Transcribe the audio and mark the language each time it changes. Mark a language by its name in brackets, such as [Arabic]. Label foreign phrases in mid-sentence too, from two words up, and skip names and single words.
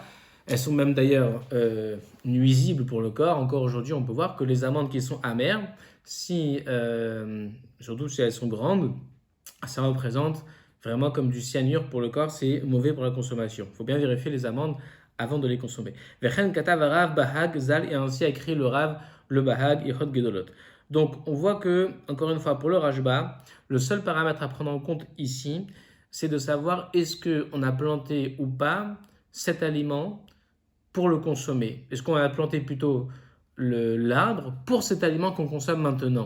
[French] Elles sont même d'ailleurs nuisibles pour le corps. Encore aujourd'hui, on peut voir que les amandes qui sont amères, surtout si elles sont grandes, ça représente vraiment comme du cyanure pour le corps, c'est mauvais pour la consommation. Il faut bien vérifier les amandes avant de les consommer. [Hebrew] וכן כתב רב בה"ג ז"ל, [French] et ainsi a écrit le rav, le bahag, [Hebrew] הלכות גדולות. [French] Donc on voit que, encore une fois, pour le rajba, le seul paramètre à prendre en compte ici, c'est de savoir est-ce qu'on a planté ou pas cet aliment pour le consommer. Est-ce qu'on a planté plutôt l'arbre pour cet aliment qu'on consomme maintenant?